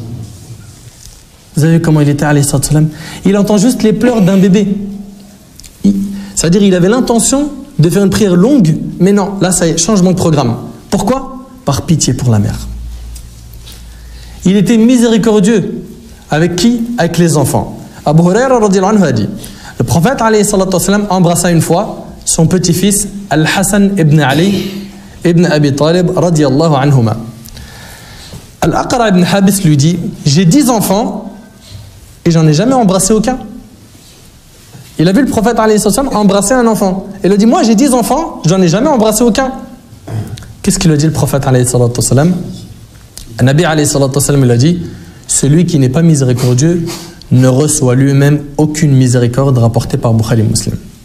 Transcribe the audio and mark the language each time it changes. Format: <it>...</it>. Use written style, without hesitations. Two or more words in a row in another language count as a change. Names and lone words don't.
<fr>Vous avez vu comment il était,</fr> <ar>عليه الصلاة والسلام?</ar> <fr>Il entend juste les pleurs d'un bébé. C'est-à-dire il avait l'intention de faire une prière longue, mais non, là ça y est, changement de programme. Pourquoi? Par pitié pour la mère. Il était miséricordieux. Avec qui? Avec les enfants. Abu Huraira</fr> <ar>رضي الله عنه</ar> <fr>a dit, le prophète</fr> <ar>عليه الصلاة والسلام</ar> <fr>embrassa une fois son petit-fils Al-Hassan ibn Ali ibn Abi Talib</fr> <ar>رضي الله عنهما.</ar> <fr>Al-Aqra ibn Habis lui dit, j'ai 10 enfants et j'en ai jamais embrassé aucun. Il a vu le prophète</fr> <ar>عليه الصلاة والسلام</ar> <fr>embrasser un enfant. Il a dit, moi j'ai 10 enfants, j'en ai jamais embrassé aucun. Qu'est-ce qu'il a dit le prophète</fr> <ar>عليه الصلاة والسلام?</ar> <fr>Un</fr> <ar>نبي عليه الصلاة والسلام,</ar> <fr>il a dit, celui qui n'est pas miséricordieux ne reçoit lui-même aucune miséricorde, rapportée par Bukhari Muslim.</fr>